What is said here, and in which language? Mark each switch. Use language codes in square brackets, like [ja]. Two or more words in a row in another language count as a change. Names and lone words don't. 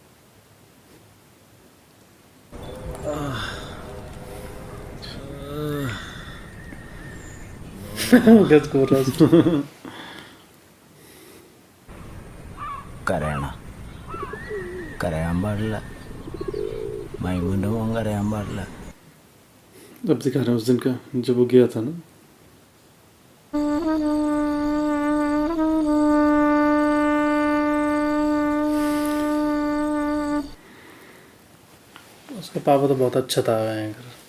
[hi] गज को [ml] കരയണ കരയാൻ പാടില്ല മൈമുൻ്റെ മോൻ കരയാൻ പാടില്ല [hi] अब दिखा रहे हैं उस दिन का जब वो गया था ना। उसका पापा तो बहुत अच्छा था एंकर।